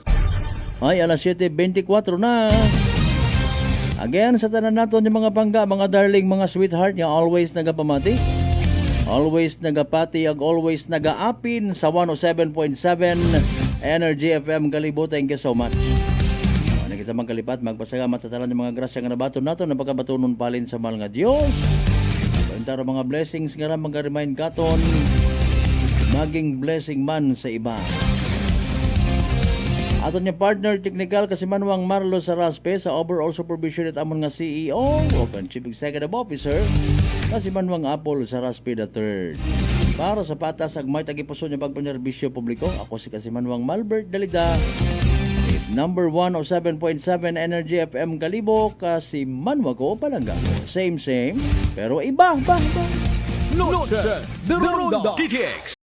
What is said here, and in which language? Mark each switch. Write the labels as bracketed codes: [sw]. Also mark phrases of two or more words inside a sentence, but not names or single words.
[akl] Ay, alas 7:24 na. Again, sa tanan naton yung mga bangga, mga darling, mga sweetheart, nga always nagapamati. Always nagapati, ag always nagaapin sa 107.7 Energy FM Kalibo. [en] Thank you so much. [akl] Ano kita magkalipat, magpasalamat sa tanan yung mga grasya nga nabaton nato, napagabatunon palin sa mahal nga Diyos. Pantaro mga blessings nga na mag-remind katon, maging blessing man sa iba. Aton niya [en] partner technical [akl] Kasimanwang Marlo Saraspe sa [en] overall supervision [akl] at amon nga CEO o [en] Chief Executive Officer [akl] Kasimanwang Apple Saraspe III. Para sa patas ag may tagipuso niya pagpanerbisyo publiko, ako si Kasimanwang Malbert Dalida. Number 107.7 Energy FM Kalibo, Kasimanwa ko Palangga. Same, pero iba. Noche de Ronda. DTX